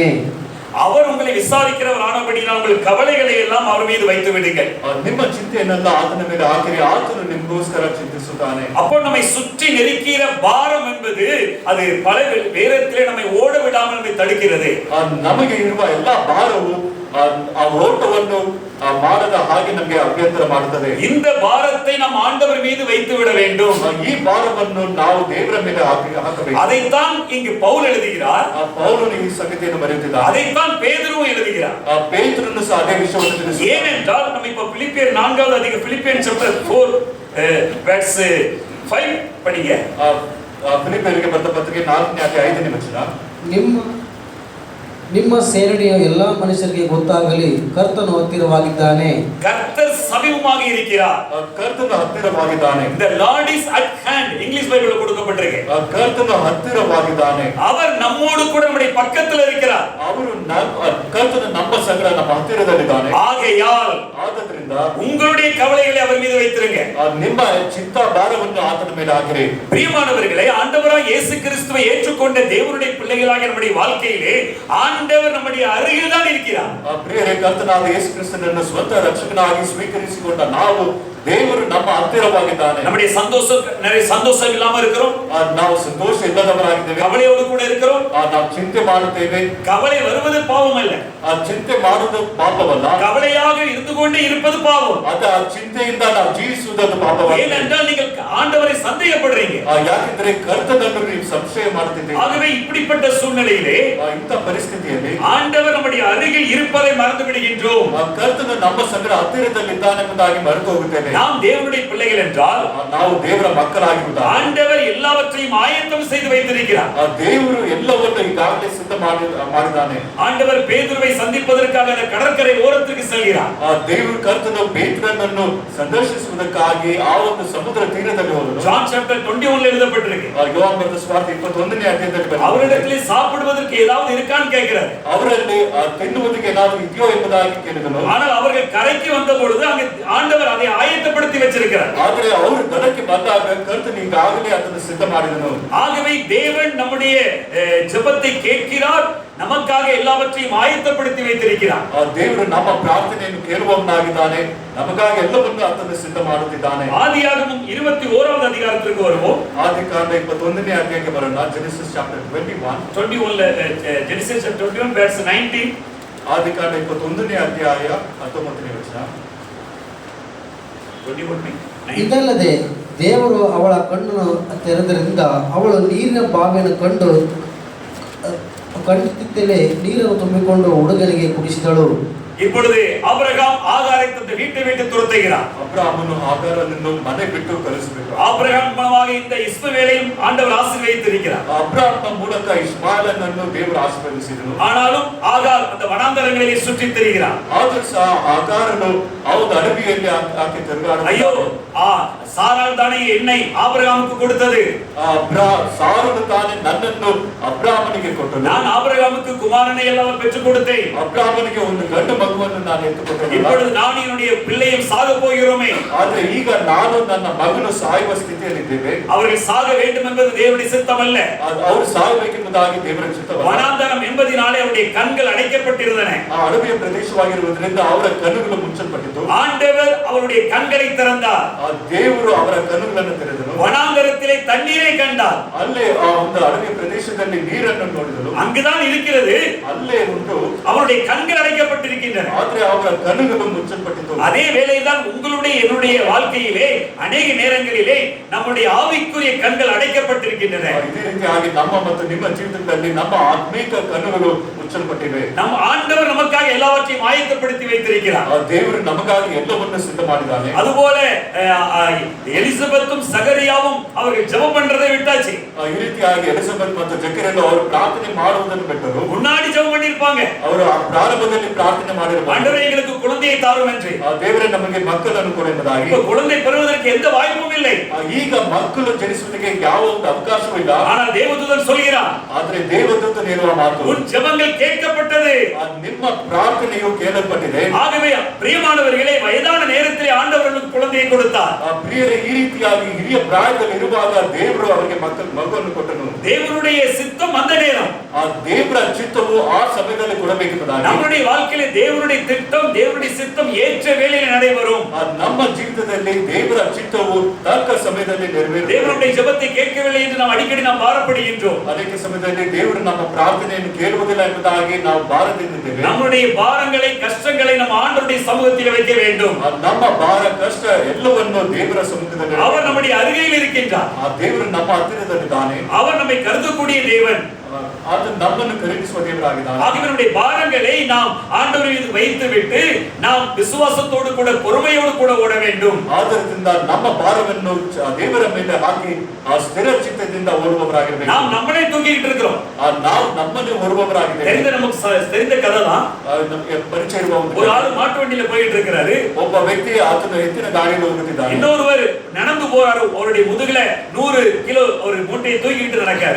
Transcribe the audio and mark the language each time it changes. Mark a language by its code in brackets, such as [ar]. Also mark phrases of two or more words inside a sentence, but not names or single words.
[ta] அவர் உங்களை விசாரிக்கிறவர் ஆனபடியால் உங்கள் கவலைகளை எல்லாம் அவர் மீது வைத்து விடுங்கள். [kn] ನಿಮ್ಮ ಚಿಂತೆಯನ್ನೆಲ್ಲ ಆತನ ಮೇಲೆ ಹಾಕಿರಿ, ಆತನು ನಿಮಗೋಸ್ಕರ ಚಿಂತಿಸುತ್ತಾನೆ. [ta] அப்போ நம்மை சுற்றி நெருக்கிற பாரம் என்பது அது பல வேரத்திலே நம்மை ஓட விடாமல் நம்மை தடுக்கிறது. [kn] ನಮಗೆ ಇರುವ ಎಲ್ಲಾ ಭಾರವು ಆ ಓಟವನ್ನು ಮಾಡದ ಹಾಗೆ ನಮಗೆ ಅಭ್ಯಂತರ ಮಾಡುತ್ತದೆ. [ta] இந்த பாரத்தை நாம் ஆண்டவர் மீது வைத்து விட வேண்டும். [kn] ಈ ಭಾರವನ್ನು ನಾವು ದೇವರ ಮೇಲೆ ಹಾಕಬೇಕು. [ta] அதைத்தான் இங்கு பவுல் எழுதுகிறார். [kn] ಪೌಲನು ಈ ಸಂಗತಿಯನ್ನು ಬರೆಯುತ್ತಿದ್ದಾನೆ. [ta] அதைத்தான் பேதுருவும் எழுதுகிறார். [kn] ಪೇತ್ರನು ಸಹ ಅದೇ ವಿಷಯವನ್ನು ತಿಳಿಸುತ್ತಾನೆ. [ta] ஏனென்றால் நம்ம இப்ப பிலிப்பியர் 4வது அதிகாரம் பிலிப்பியன் [en] chapter 4 verse 5 [ta] படிங்க. [kn] ಫಿಲಿಪ್ಪಿಯರಿಗೆ ಬರೆದ ಪತ್ರಿಕೆ 4ನೇ ಅಧ್ಯಾಯ 5ನೇ ವಚನ. ನಿಮ್ಮ ಸೇರಣೆಯ ಎಲ್ಲ ಮನುಷ್ಯರಿಗೆ ಗೊತ್ತಾಗಲಿ, ಕರ್ತನು ಹತ್ತಿರವಾಗಿದ್ದಾನೆ. [ta] கர்த்தர் சமீபமாக இருக்கிறார். [kn] ಕರ್ತನು ಹತ್ತಿರವಾಗಿದ್ದಾನೆ. [en] The Lord is at hand. [ta] இங்கிலீஷ் பைபிள்ல கொடுக்கப்பட்டிருக்கு. [kn] ಕರ್ತನು ಹತ್ತಿರವಾಗಿದ್ದಾನೆ. [ta] அவர் நம்மோடு கூட நம்முடைய பக்கத்துல இருக்கிறார். [kn] ಕರ್ತನು ನಮ್ಮ ಸಂಗಡ ನಮ್ಮ ಹತ್ತಿರದಲ್ಲಿದ್ದಾನೆ. [ta] ஆகையால் [kn] ಆದ್ದರಿಂದ [ta] உங்களுடைய கவலைகளை அவர் மீது வைத்திருங்க. [kn] ನಿಮ್ಮ ಚಿಂತಾ ಭಾರವನ್ನು ಆತನ ಮೇಲೆ ಹಾಕಿರಿ. [ta] பிரியமானவர்களே, ஆண்டவராகிய இயேசு கிறிஸ்துவை ஏற்றுக்கொண்ட தேவனுடைய பிள்ளைகளாகிய நம்முடைய வாழ்க்கையிலே ஆண்டவர் நம்முடைய அருகில் தான் இருக்கிறார். [kn] ಪ್ರಿಯರೇ, ಕರ್ತನಾದ ಯೇಸು ಕ್ರಿಸ್ತನನ್ನು ಸ್ವಂತ ರಕ್ಷಕನಾಗಿ ಸ್ವೀಕರಿಸಿಕೊಂಡ ನಾವು ದೇವರು ನಮ್ಮ ಹತ್ತಿರವಾಗಿದ್ದಾನೆ. [ta] நம்முடைய நிறைய சந்தோஷம் இல்லாம இருக்கிறோம். [kn] ನಾವು ಸಂತೋಷ ಇಲ್ಲದವರಾಗಿದ್ದೇವೆ. [ta] கவலையோடு கூட இருக்கிறோம். [kn] ನಾವು ಚಿಂತೆ ಮಾಡುತ್ತೇವೆ. [ta] கவலை வருவது பாவம் அல்ல. [kn] ಆ ಚಿಂತೆ ಮಾಡುವುದು ಪಾಪವಲ್ಲ. [ta] கவலையாக இருந்து கொண்டே இருப்பது பாவம். [kn] ಅದು ಆ ಚಿಂತೆಯಿಂದ ನಾವು ಜೀವಿಸುವುದು ಪಾಪವಲ್ಲ. [ta] ஏனென்றால் நீங்கள் ஆண்டவரை சந்தேகப்படுறீங்க. [kn] ಯಾಕೆಂದ್ರೆ ಕರ್ತನನ್ನು ನೀವು ಸಂಶಯ ಮಾಡುತ್ತಿದ್ದೀರಿ. [ta] ஆகவே இப்படிப்பட்ட சூழ்நிலையிலே [kn] ಇಂಥ ಪರಿಸ್ಥಿತಿಯಲ್ಲಿ [ta] ஆண்டவர் நம்முடைய அருகில் இருப்பதை மறந்து விடுகின்றோம். [kn] ಕರ್ತನು ನಮ್ಮ ಸಂಗಡ ಹತ್ತಿರದಲ್ಲಿದ್ದಾನೆ ಎಂಬುದಾಗಿ ಮರೆತು ಹೋಗುತ್ತೇವೆ. [ta] நாம் தேவனுடைய பிள்ளைகள் என்றால் [kn] ನಾವು ದೇವರ ಮಕ್ಕಳಾಗಿರುವುದಾದರೆ [ta] ஆண்டவர் எல்லாவற்றையும் ஆயத்தம் செய்து வைத்திருக்கிறார். [kn] ದೇವರು ಎಲ್ಲವನ್ನೂ ಈಗಾಗಲೇ ಸಿದ್ಧ ಮಾಡಿದ್ದಾನೆ. [ta] ஆண்டவர் பேதுருவை சந்திப்பதற்காக அந்த கடற்கரை ஓரத்திற்கு செல்கிறார். [kn] ದೇವರು ಕರ್ತನು ಪೇತ್ರನನ್ನು ಸಂದರ್ಶಿಸುವುದಕ್ಕಾಗಿ ಆ ಒಂದು ಸಮುದ್ರ ತೀರದಲ್ಲಿ ಹೋದನು. [ta] ஜான் சாப்டர் 21 எழுதப்பட்டிருக்கு. [kn] ಯೋಹಾನ ಬರೆದ ಸುವಾರ್ತೆ 21ನೇ ಅಧ್ಯಾಯದಲ್ಲಿ [ta] அவரிடத்தில் சாப்பிடுவதற்கு ஏதாவது இருக்கான்னு கேட்கிறார். [kn] ಅವರಲ್ಲಿ ತಿನ್ನುವುದಕ್ಕೆ ಏನಾದರೂ ಇದೆಯೋ ಎಂಬುದಾಗಿ ಕೇಳಿದನು. [ta] ஆனால் அவர்கள் கரைக்கு வந்த பொழுது அங்கே ஆண்டவர் அதை ஆயத்தப்படுத்தி வச்சிருக்கிறார். [kn] ಆದರೆ ಅವರು ದಡಕ್ಕೆ ಬಂದಾಗ ಕರ್ತನು ಈಗಾಗಲೇ ಅದನ್ನು ಸಿದ್ಧ ಮಾಡಿದನು. [ta] ஆகவே தேவன் நம்முடைய ஜெபத்தை கேட்கிறார். நமக்காக எல்லாவற்றையும் ஆயத்தப்படுத்தி வைத்திருக்கிறார். [kn] ದೇವರು ನಮ್ಮ ಪ್ರಾರ್ಥನೆಯನ್ನು ಕೇಳುವವನಾಗಿದ್ದಾನೆ, ನಮಗಾಗಿ ಎಲ್ಲವನ್ನೂ ಆತನು ಸಿದ್ಧ ಮಾಡುತ್ತಿದ್ದಾನೆ. [ta] ஆதியாகமம் 21வது அதிகாரத்திற்கு வருவோம். [kn] ಆದಿಕಾಂಡ 21ನೇ ಅಧ್ಯಾಯಕ್ಕೆ ಬರೋಣ. ಜೆನೆಸಿಸ್ ಚಾಪ್ಟರ್ 21 [en] Genesis chapter 21 verse 19. [kn] ಆದಿಕಾಂಡ 21ನೇ ಅಧ್ಯಾಯ 19ನೇ ವಚನ. 21 ಇದಲ್ಲದೆ ದೇವರು ಅವಳ ಕಣ್ಣನ್ನು ತೆರೆದರಿಂದ ಅವಳು ನೀರಿನ ಬಾವಿಯನ್ನು ಕಂಡುತ್ತಿದ್ದಲೇ ನೀರನ್ನು ತುಂಬಿಕೊಂಡು ಹುಡುಗನಿಗೆ ಕುಡಿಸಿದಳು. [ta] இப்பொழுது ஆபிரகாம் ஆகாரை தன் வீட்டை விட்டு துரத்துகிறார். [kn] ಅಬ್ರಾಮನು ಆಗಾರನನ್ನು ಮನೆ ಬಿಟ್ಟು ಕಳಿಸಬೇಕು. [ta] ஆபிரகாம் மூலமாக இந்த இஸ்மவேலையும் ஆண்டவர் ஆசீர்வதித்திருக்கிறார். [kn] ಅಬ್ರಾಮನ ಮೂಲಕ ಇಸ್ಮಾಯೇಲನನ್ನು ದೇವರು ಆಶೀರ್ವದಿಸಿದನು. [ta] ஆனாலும் ஆகார் அந்த வனாந்தரங்களிலே சுற்றித் திரிகிறார். [kn] ಆದರೂ ಸಹ ಆಗಾರನು ಅವನ ಅಡವಿಯಲ್ಲಿ ಆಕೆ ತಿರುಗಾಡುತ್ತಾಳೆ. [ta] ஐயோ, சாராள் தானே என்னை ஆபிரகாமுக்கு கொடுத்தது. [kn] ಸಾರನು ತಾನೇ ನನ್ನನ್ನು ಅಬ್ರಾಮನಿಗೆ ಕೊಟ್ಟನು. [ta] நான் ஆபிரகாமுக்கு குமாரனை எல்லாம் பெற்றுக் கொடுத்தேன். [kn] ಅಬ್ರಾಮನಿಗೆ ಒಂದು ಗಂಡು ಮಗುವನ್ನು ನಾನು ಎತ್ತುಕೊಟ್ಟೆ. [ta] இப்பொழுது நான் என்னுடைய பிள்ளையும் சாக போகிறோமே. [kn] ಆದರೆ ಈಗ ನಾನು ನನ್ನ ಮಗನು ಸಾಯುವ ಸ್ಥಿತಿಯಲ್ಲಿದ್ದೇವೆ. [ta] அவர்கள் சாக வேண்டும் என்பது தேவனுடைய சித்தம் அல்ல. [kn] ಅವರು ಸಾಯಬೇಕೆಂಬುದಾಗಿ ದೇವರ ಚಿತ್ತವಲ್ಲ. [ta] வனாந்தரம் என்பதினாலே அவருடைய கண்கள் அடைக்கப்பட்டிருந்தன. [kn] ಆ ಅಡವಿಯ ಪ್ರದೇಶವಾಗಿರುವುದರಿಂದ ಅವರ ಕಣ್ಣುಗಳು ಮುಚ್ಚಲ್ಪಟ್ಟಿತು. [ta] ஆண்டவர் அவருடைய கண்களை திறந்தார். [kn] ಆ ದೇವರು ಅವರ ಕಣ್ಣುಗಳನ್ನು ತೆರೆದನು. [ta] வனாந்தரத்திலே தண்ணீரை கண்டார். [kn] ಅಲ್ಲೇ ಆ ಒಂದು ಅಡವಿಯ ಪ್ರದೇಶದಲ್ಲಿ ನೀರನ್ನು ನೋಡಿದನು. [ta] அங்குதான் இருக்கிறது. [kn] ಅಲ್ಲೇ ಉಂಟು. [ta] அவருடைய கண்கள் அடைக்கப்பட்டிருக்கின்றன. [kn] ಆದರೆ ಅವರ ಕಣ್ಣುಗಳು ಮುಚ್ಚಲ್ಪಟ್ಟಿತು. [ta] அதே வேளைதான் உங்களுடைய என்னுடைய வாழ்க்கையிலே அநேக நேரங்களிலே நம்முடைய ஆவிக்குரிய கண்கள் அடைக்கப்பட்டிருக்கின்றன. [kn] ಇದೇ ರೀತಿಯಾಗಿ ನಮ್ಮ ಮತ್ತು ನಿಮ್ಮ ಜೀವಿತದಲ್ಲಿ ನಮ್ಮ ಆತ್ಮೀಕ ಕಣ್ಣುಗಳು ಮುಚ್ಚಲ್ಪಟ್ಟಿವೆ. [ta] ನಮ್ಮ ஆண்டவர் நமக்காக எல்லாவற்றையும் ஆயத்தப்படுத்தி வைத்திருக்கிறார். [kn] ದೇವರು ನಮಗಾಗಿ ಎಲ್ಲವನ್ನೂ ಸಿದ್ಧ ಮಾಡಿದ್ದಾನೆ. [ta] அதுபோல எலிசபெத்தும் சகரியாவும் அவர்கள் ஜெபம் பண்றதை விட்டாச்சு. [kn] ಈ ರೀತಿಯಾಗಿ ಎಲಿಸಬೆತ್ ಮತ್ತು ಜಕರಿಯರು ಅವರು ಪ್ರಾರ್ಥನೆ ಮಾಡುವುದನ್ನು ಬಿಟ್ಟರು. [ta] முன்னாடி ஜெபம் பண்ணிருப்பாங்க. [kn] ಅವರು ಪ್ರಾರಂಭದಲ್ಲಿ ಪ್ರಾರ್ಥನೆ ಮಾಡಿರಬಹುದು. [ta] ஆண்டவரே எங்களுக்கு குழந்தையை தாரும் என்று. [kn] ದೇವರೇ ನಮಗೆ ಮಕ್ಕಳನ್ನು ಕೊಡು ಎಂಬುದಾಗಿ. [ta] இப்ப குழந்தை பெறுவதற்கு எந்த வாய்ப்பும் இல்லை. [kn] ಈಗ ಮಕ್ಕಳು ಜನಿಸುವುದಕ್ಕೆ ಯಾವ ಒಂದು ಅವಕಾಶವೂ ಇಲ್ಲ. [ta] ஆனால் தேவதூதன் சொல்கிறார், [kn] ಆದರೆ ದೇವದೂತನು ಹೇಳುವ ಮಾತು, [ta] உன் ஜெபங்கள் கேட்கப்பட்டது. [kn] ನಿಮ್ಮ ಪ್ರಾರ್ಥನೆಯು ಕೇಳಲ್ಪಟ್ಟಿದೆ. [ta] ஆகவே பிரியமானவர்களே, வயதான நேரத்திலே ஆண்டவர்களுக்கு குழந்தையை கொடுத்தார். [kn] ಪ್ರಿಯರೇ, ಈ ರೀತಿಯಾಗಿ ಹಿರಿಯ ಪ್ರಾಯದಲ್ಲಿ ಇರುವಾಗ ದೇವರು ಅವರಿಗೆ ಮಗುವನ್ನು ಕೊಟ್ಟನು. [ta] தேவனுடைய சித்தம் அந்த நேரம். [kn] ಆ ದೇವರ ಚಿತ್ತವು ಆ ಸಮಯದಲ್ಲಿ ಕೊಡಬೇಕೆಂಬುದಾಗಿ. [ta] நம்முடைய வாழ்க்கையிலே தேவனுடைய திட்டம், தேவனுடைய சித்தம் ஏற்ற வேளையில் நடைபெறும். [kn] ನಮ್ಮ ಜೀವಿತದಲ್ಲಿ ದೇವರ ಚಿತ್ತವು ತಕ್ಕ ಸಮಯದಲ್ಲಿ ನೆರವೇರುತ್ತದೆ. [ta] தேவனுடைய ஜெபத்தை கேட்கவில்லை என்று நாம் அடிக்கடி பாரப்படுகின்றோம். [kn] ಅನೇಕ ಸಮಯದಲ್ಲಿ ದೇವರು ನಮ್ಮ ಪ್ರಾರ್ಥನೆಯನ್ನು ಕೇಳುವುದಿಲ್ಲ ಎಂಬುದಾಗಿ ನಾವು ಭಾರದಿಂದಿದ್ದೇವೆ. [ta] நம்முடைய பாரங்களை, கஷ்டங்களை நம்ம ஆண்டவருடைய சமூகத்தில் வைக்க வேண்டும். [kn] ನಮ್ಮ ಭಾರ, ಕಷ್ಟ ಎಲ್ಲವನ್ನು ದೇವರ ಸಮ್ಮುಖದಲ್ಲಿ. [ta] அவர் நம்முடைய அருகில் இருக்கின்றார். [kn] ಆ ದೇವರು ನಮ್ಮ ಹತ್ತಿರದಲ್ಲಿದ್ದಾನೆ. [ta] அவர் நம்மை கருதக்கூடிய தேவன். [kn] ಆತನು ನಮ್ಮನ್ನು ಖರೀದಿಸುವ ದೇವರಾಗಿದ್ದಾನೆ. [ta] ஆகவே நம்முடைய பாரங்களை நாம் ஆண்டவர் மீது வைத்து விட்டு நாம் விசுவாசத்தோடு கூட பொறுமையோடு கூட ஓட வேண்டும். [kn] ಆದ್ದರಿಂದ ನಮ್ಮ ಭಾರವನ್ನು ದೇವರ ಮೇಲೆ ಹಾಕಿ ಆ ಸ್ಥಿರ ಚಿತ್ತದಿಂದ ಓಡುವವರಾಗಿರಬೇಕು. [ta] நாம் நம்மளே தூக்கிட்டு இருக்கிறோம். [kn] ನಾವು ನಮ್ಮನ್ನೇ ಓಡುವವರಾಗಿದ್ದೇವೆ. [ta] நமக்கு தெரிந்த கதை தான். [kn] ನಮಗೆ ಪರಿಚಯ ಇರುವ [ta] ஒரு ஆளு மாட்டு வண்டியில போயிட்டு இருக்கிறாரு. [kn] ಒಬ್ಬ ವ್ಯಕ್ತಿ ಆತನು ಎತ್ತಿನ ಗಾಡಿಯಲ್ಲಿ ಹೋಗುತ್ತಿದ್ದಾನೆ. [ta] இன்னொருவர் நடந்து போறாரு. அவருடைய முதுகுல 100 கிலோ ஒரு மூட்டையை தூக்கிட்டு நடக்காரு.